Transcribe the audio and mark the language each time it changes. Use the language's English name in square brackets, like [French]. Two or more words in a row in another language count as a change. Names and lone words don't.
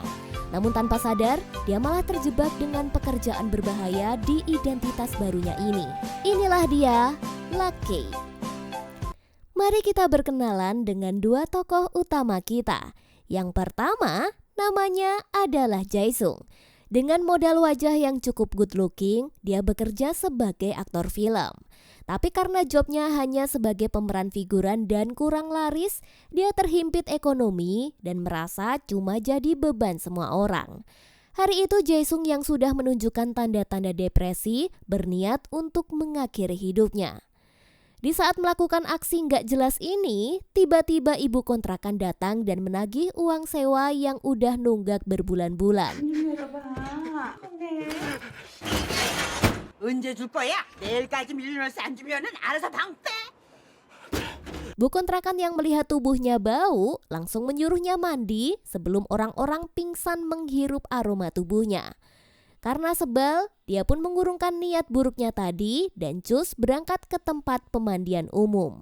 [Indonesian] Namun tanpa sadar, dia malah terjebak dengan pekerjaan berbahaya di identitas barunya ini. Inilah dia, Lucky. Mari kita berkenalan dengan dua tokoh utama kita. Yang pertama, namanya adalah Jae-sung. Dengan modal wajah yang cukup [English] good looking, [Indonesian] dia bekerja sebagai aktor film. Tapi karena jobnya hanya sebagai pemeran figuran dan kurang laris, dia terhimpit ekonomi dan merasa cuma jadi beban semua orang. Hari itu Jae-sung yang sudah menunjukkan tanda-tanda depresi berniat untuk mengakhiri hidupnya. Di saat melakukan aksi nggak jelas ini, tiba-tiba ibu kontrakan datang dan menagih uang sewa yang udah nunggak berbulan-bulan. [Korean] 언제 줄 거야? 내일까지 밀려서 안 주면은 알아서 방 빼. [Indonesian] Bu kontrakan yang melihat tubuhnya bau langsung menyuruhnya mandi sebelum orang-orang pingsan menghirup aroma tubuhnya. Karena sebal, dia pun mengurungkan niat buruknya tadi dan cus berangkat ke tempat pemandian umum.